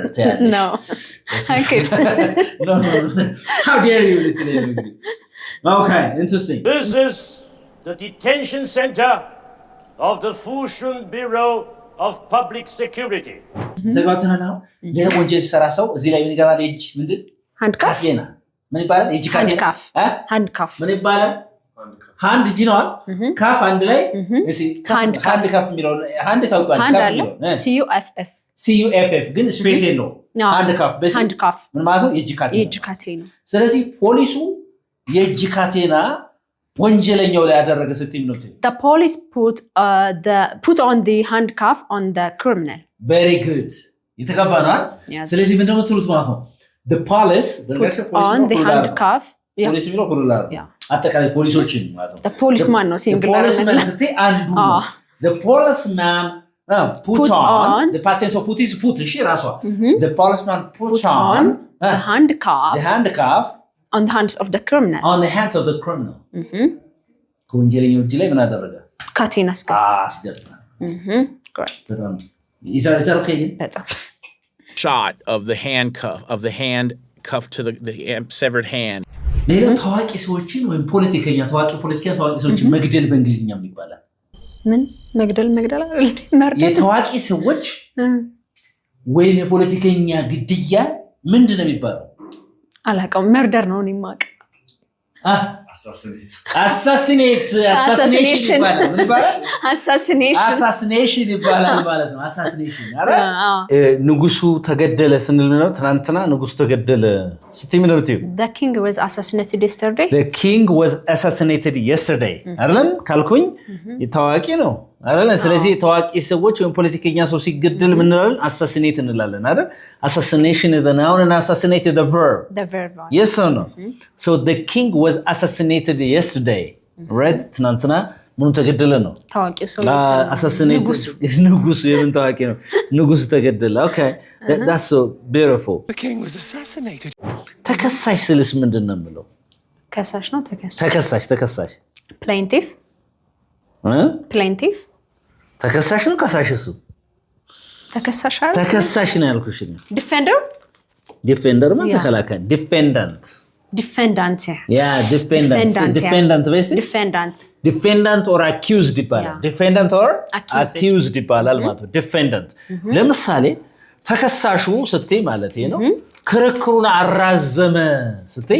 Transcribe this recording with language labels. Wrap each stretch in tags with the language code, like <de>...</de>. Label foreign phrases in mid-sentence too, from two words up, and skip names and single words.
<en>No. I could. No. How dare you? Okay, interesting. This is the detention center of the Fushun Bureau of Public Security.</en> <am>ተጋብተና ነው ለወንጀል ሰራ ሰው እዚህ ላይ ምን ይገባል? እጅ ምንድን ሃንድካፍ ምን ይባላል? እጅ ሃንድካፍ ምን ይባላል? ሃንድ እጅ ነው ካፍ አንድ ላይ እሺ</am> <en>hand cuff</en> <am>የሚለው ሃንድ ታውቃለህ? ካፍ የሚለው CUFF ግን ስፔስ የለው</am> <en>hand cuff</en> <am>ምን ማለት ነው? የእጅ ካቴና። ስለዚህ ፖሊሱ የእጅ ካቴና ወንጀለኛው ላይ ያደረገ ስትይ ነው።</am> <en>The police put on the handcuff on the criminal. Very good.</en> <am>የተገባና ስለዚህ ምንድነው ትሩት ማለት ነው?</am> <en>The police on the handcuff.</en> <am>ፖሊስ የሚለው ሁሉላር አጠቃላይ ፖሊሶችን ማለት ነው።</am> <en>The policeman</en> <am>ነው ሲንግላር ነው።</am> <en>policeman</en> <am>ስትይ አንዱ ነው።</am> <en>The policeman put on the past tense of put is put</en> <am>እሺ ራሷ</am> <en>the policeman put on the handcuff on the hands of the criminal. On the hands of the criminal.</en> <am>ከወንጀለኛው እጅ ላይ ምን አደረገ? ካቴና አስገባ።</am> <en>Correct. Is that okay?</en> <am>በጣም</am> <en>shot of the handcuff to the severed hand.</en> <am>ሌላው ታዋቂ ሰዎችን ወይም ታዋቂ ሰዎችን መግደል በእንግሊዝኛ ምን ይባላል? ምን መግደል አይደል? የታዋቂ ሰዎች ወይም የፖለቲከኛ ግድያ ምንድነው የሚባለው? አላውቀውም። መርደር ነው እኔ የማውቅ። assassination ይባላል ማለት ነው። ንጉሱ ተገደለ ስንል ነው። ትናንትና ንጉሱ ተገደለ ስትይ ምን ነው?</am> <en>The king was assassinated yesterday. The king was assassinated yesterday</en> <am>አይደለም ካልኩኝ ታዋቂ ነው አይደል? ስለዚህ ታዋቂ ሰዎች ወይም ፖለቲከኛ ሰው ሲገደል ምን እንላለን? assassinate እንላለን አይደል?</am> <en>assassination is the noun and assassinate is the verb. The verb. Yes or no? So the king was assassinated yesterday. Right?</en> <am>ትናንትና ምኑ ተገደለ ነው ታዋቂው ሰው አሳሲኔት ንጉሱ የምን ታዋቂ ነው ንጉሱ ተገደለ</am> <en>okay that's so beautiful The king was assassinated.</en> <am>ተከሳሽ ስልስ ምንድነው የምለው ከሳሽ ነው ተከሳሽ plaintiff ተከሳሽ ነው ከሳሽ እሱ ተከሳሽ ነው ያልኩሽ defender ማለት ተከላካይ defendant</am> <en>yeah defendant or accused</en> <am>ይባላል</am> <en>defendant or accused</en> <am>ይባላል ማለት ነው defendant ለምሳሌ ተከሳሹ ስትይ ማለት ነው ክርክሩን አራዘመ ስትይ</am>